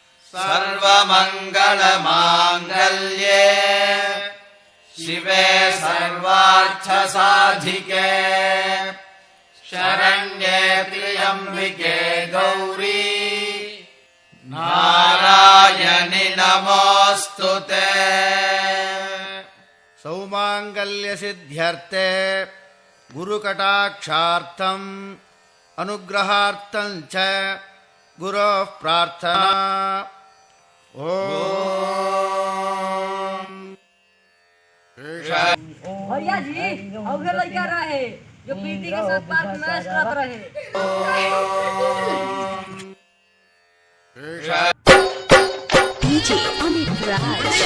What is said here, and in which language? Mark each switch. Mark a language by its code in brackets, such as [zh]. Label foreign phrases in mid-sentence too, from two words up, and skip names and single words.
[sa] सर्वमङ्गलमाङ्गल्ये शिवे सर्वार्थसाधिके शरण्ये त्र्यम्बिके गौरी नारायणि नमोऽस्तुते। सौमाङ्गल्यसिद्ध्यर्थे गुरुकटाक्षार्थम् अनुग्रहार्थं च गुरोः प्रार्थना। [bho] भैया जी अवघे लड़का रहे जो प्रीति के साथ पार्क मैच करत रहे। डीजे अमित राज